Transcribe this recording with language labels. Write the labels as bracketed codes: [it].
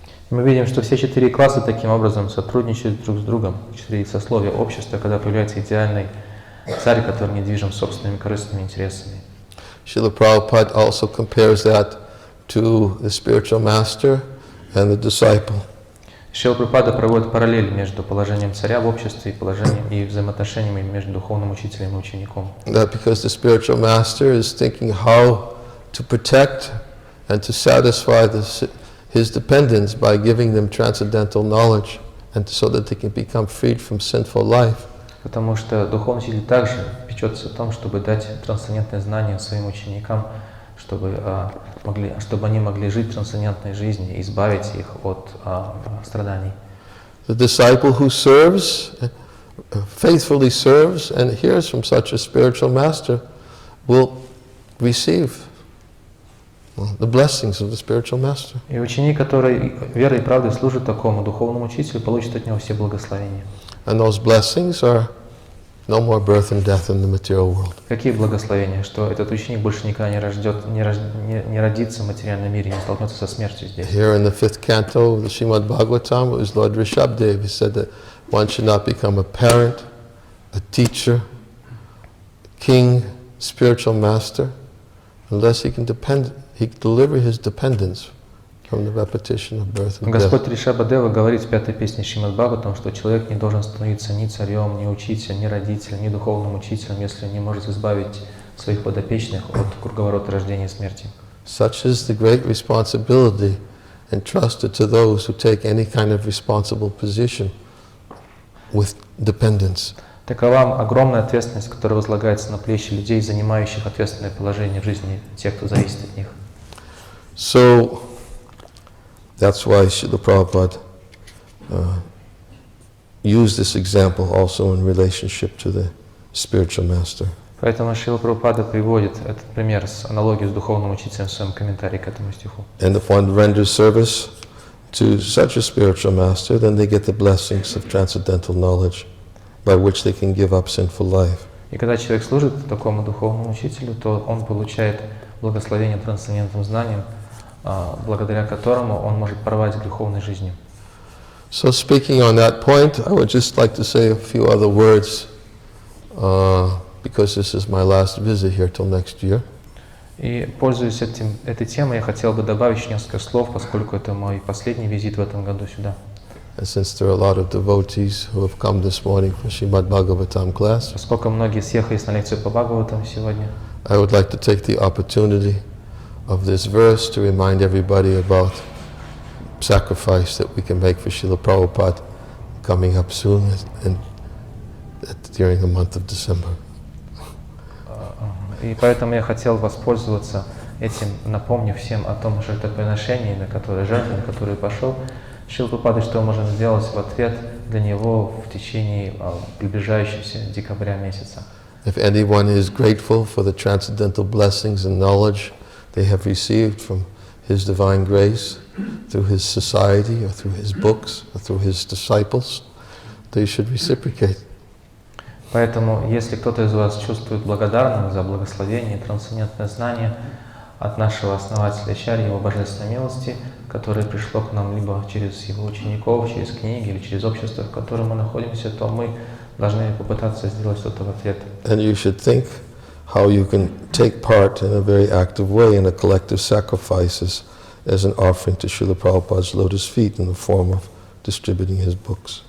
[ru] Мы видим, что все четыре класса таким образом сотрудничают друг с другом, четыре сословия общества, когда появляется идеальный царь, который не движим собственными корыстными интересами. [en] Srila Prabhupada also compares that to the spiritual master and the disciple. [ru] Шрила Прабхупада проводит параллель между положением царя в обществе и положением и взаимоотношениями между духовным учителем и учеником. [en] That because the spiritual master is thinking how to protect and to satisfy his dependents by giving them transcendental knowledge, and so that they can become freed from sinful life. [ru] Потому что духовный учитель также печется о том, чтобы дать трансцендентное знание своим ученикам, чтобы они могли жить трансцендентной жизнью и избавить их от страданий. [en] The disciple who serves, faithfully serves, and hears from such a spiritual master will receive the blessings of the spiritual master. [ru] И ученик, который верой и правдой служит такому духовному учителю, получит от него все благословения. [en] And those blessings are no more birth and death in the material world. [ru] Какие благословения? Что этот ученик больше никогда не родится в материальном мире, не столкнется со смертью здесь. [en] Here in the 5th canto of the Srimad Bhagavatam, it was Lord Rishabhdev. He said that one should not become a parent, a teacher, king, spiritual master, unless he can deliver his dependence from the repetition of birth and death. [ru] Господь Ришабхадева говорит в 5-й песне Шримад Бхагаватам, что человек не должен становиться ни царем, ни учителем, ни родителем, ни духовным учителем, если не может избавить своих подопечных от круговорота рождения и смерти. [en] Such is the great responsibility entrusted to those who take any kind of responsible position with dependence. [ru] Такова огромная ответственность, которая возлагается на плечи людей, занимающих ответственное положение в жизни тех, кто зависит от них. [en] So that's why Srila Prabhupada used this example also in relationship to the spiritual master. [ru] Поэтому Шрила Прабхупада приводит этот пример с аналогией с духовным учителем в своем комментарии к этому стиху. [en] And if one renders service to such a spiritual master, then they get the blessings of transcendental knowledge by which they can give up sinful life. [ru] И когда человек служит такому духовному учителю, то он получает благословение трансцендентным знанием, благодаря которому он может порвать греховной жизнью. [en] So speaking on that point, I would just like to say a few other words because this is my last visit here till next year. [ru] И, пользуясь этой темой, я хотел бы добавить еще несколько слов, поскольку это мой последний визит в этом году сюда. [en] And since there are a lot of devotees who have come this morning for Srimad Bhagavatam class, [ru] Поскольку многие съехались на лекцию по Бхагаватам сегодня, [en] I would like to take the opportunity of this verse to remind everybody about sacrifice that we can make for Srila Prabhupada coming up soon and during the month of December. [ru] И поэтому я хотел воспользоваться этим, напомнив всем о том жертвоприношении, на которое пошел Шрила Прабхупады, что можно сделать в ответ для него в течение приближающегося декабря месяца. [en] If anyone is grateful for the transcendental blessings and knowledge they have received from His divine grace through His society or through His books or through His disciples, they should reciprocate. [ru] Поэтому, если кто-то из вас чувствует благодарным за благословение и трансцендентное знание от нашего основателя Ачарьи, его божественной милости, которое пришло к нам либо через его учеников, через книги или через общество, в котором мы находимся, то мы должны попытаться сделать что-то в ответ. [en] And you should think how you can take part in a very active way in a collective sacrifices as an offering to Srila Prabhupada's lotus feet in the form of distributing his books.